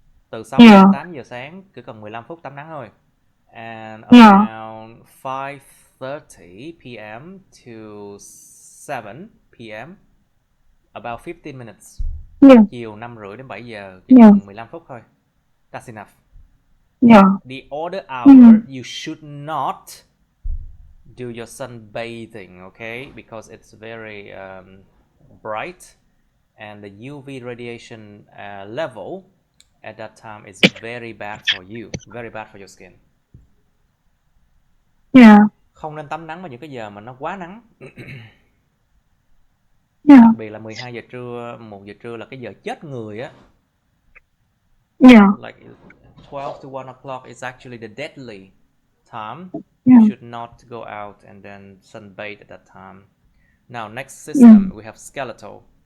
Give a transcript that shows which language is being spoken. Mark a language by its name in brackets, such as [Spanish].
[Vietnamese] Từ 6 đến 8 giờ sáng, cứ cần 15 phút tắm nắng thôi. [English] And around 5:30 p.m. to 7 p.m. about 15 minutes. [Vietnamese] Chiều 5:30 đến 7 giờ, chỉ cần 15 phút thôi. [English] That's enough. The other hour you should not do your sunbathing, okay? Because it's very bright, and the UV radiation level at that time is very bad for you, very bad for your skin. [Vietnamese] Không nên tắm nắng vào những cái giờ mà nó quá nắng. Đặc biệt là 12 giờ trưa, 1 giờ trưa là cái giờ chết người á. [English] Like 12 to 1 o'clock is actually the deadly time. You should not go out and then sunbathe at that time. Now, next system, we have skeletal.